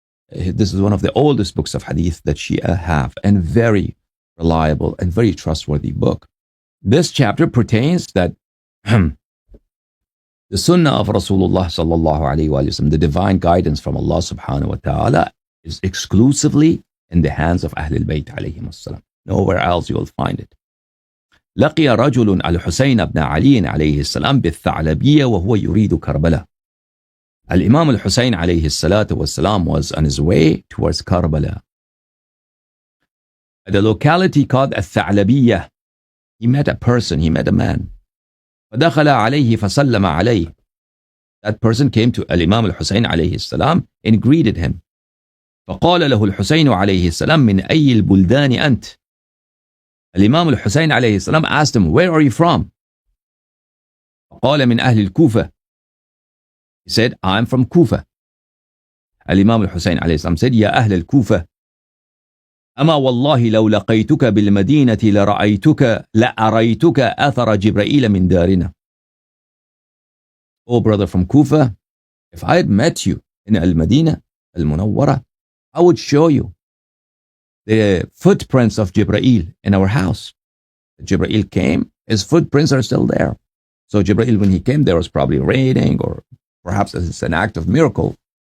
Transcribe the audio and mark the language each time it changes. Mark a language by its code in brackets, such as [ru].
[en] This is one of the oldest books of hadith that Shia have, and very reliable and very trustworthy book. This chapter pertains that the sunnah of Rasulullah sallallahu alaihi wasallam, the divine guidance from Allah subhanahu wa ta'ala, is exclusively in the hands of Ahlul Bayt alayhim assalam. Nowhere else you will find it. [ar] لقي رجل الحسين بن علي عليه السلام بالثعلبية وهو يريد كربلاء. [en] Al-Imam al-Hussain alayhi salatu wassalam was on his way towards Karbala. At a locality called Al-Tha'labiyah, he met a person, he met a man. [ar] فَدَخَلَ عَلَيْهِ فَسَلَّمَ عَلَيْهِ. [en] That person came to Al-Imam al-Hussain alayhi salam and greeted him. [ar] فقال له الحسين عليه السلام من أي البلدان أنت. [en] Al-Imam al-Hussain alayhi salam asked him, where are you from? [ar] فقال من أهل الكوفة. [en] He said, I'm from Kufa. Al-Imam al-Hussain alayhi salam said, [ar] يا أهل الكوفة أما والله لو لقيتك بالمدينة لأريتك أثر جبرائيل من دارنا. [en] Oh brother from Kufa, if I had met you in Al-Madinah, Al-Munawwara, I would show you the footprints of Jibreel in our house. Jibreel came, his footprints are still there. So Jibreel, when he came, there was probably raining, or perhaps it's an act of miracle.